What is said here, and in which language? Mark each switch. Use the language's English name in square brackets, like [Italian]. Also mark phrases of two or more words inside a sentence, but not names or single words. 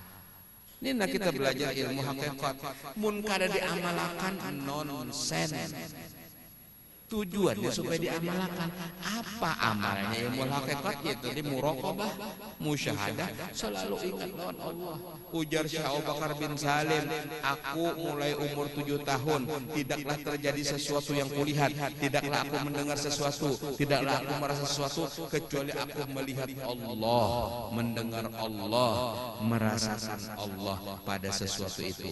[Indonesian] Ini nak kita belajar ilmu hakikat, [Banjar] mun kada diamalkan [Indonesian] nonsen. Tujuannya supaya diamalkan. Apa amalnya ilmu hakikat? Yaitu di muraqabah, musyahadah, selalu ingat lawan Allah. Ujar Syekh Abu Bakar bin Salim, aku mulai umur 7 tahun tidaklah terjadi sesuatu yang kulihat, tidaklah aku mendengar sesuatu, tidaklah aku merasa sesuatu kecuali aku melihat Allah, mendengar Allah, merasakan Allah pada sesuatu itu.